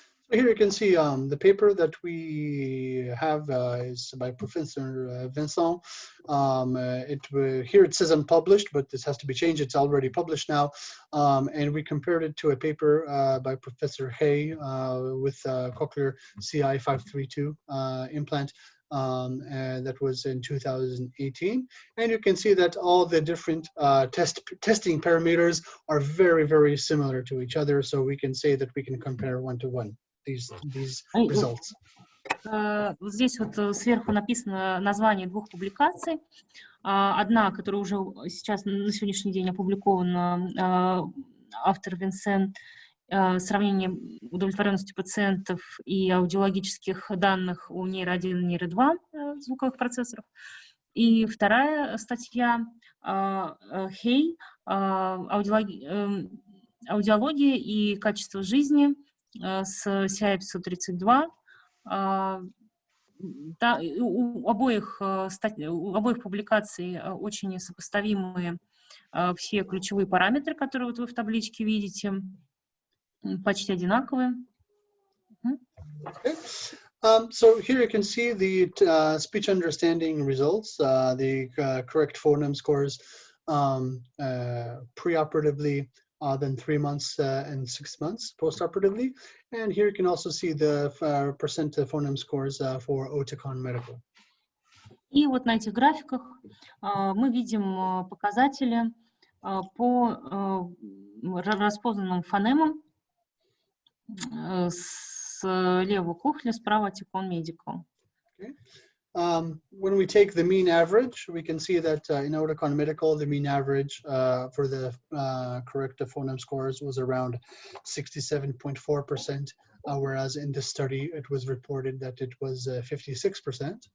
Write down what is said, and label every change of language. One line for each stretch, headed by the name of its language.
English: So here you can see the paper that we have is by Professor Vincent. Here it says unpublished, but this has to be changed. It's already published now. And we compared it to a paper by Professor Hay with cochlear CI 532 implant that was in 2018. And you can see that all the different testing parameters are very, very similar to each other. So we can say that we can compare one-to-one these results.
Russian: Вот здесь вот сверху написано название двух публикаций. Одна, которая уже сейчас на сегодняшний день опубликована, автор Винсент, сравнение удовлетворенности пациентов и аудиологических данных у Neuro 1 и Neuro 2 звуковых процессоров. И вторая статья Hey, аудиология и качество жизни с CI 532. У обоих публикаций очень сопоставимые все ключевые параметры, которые вот вы в табличке видите, почти одинаковые.
English: Okay. So here you can see the speech understanding results, the correct phoneme scores preoperatively, then 3 months and 6 months postoperatively. And here you can also see the percent phoneme scores for Oticon Medical.
Russian: И вот на этих графиках мы видим показатели по распознанным фонемам слева кохлеа, справа Oticon Medical.
English: Okay. When we take the mean average, we can see that in Oticon Medical, the mean average for the correct phoneme scores was around 67.4%, whereas in this study, it was reported that it was 56%.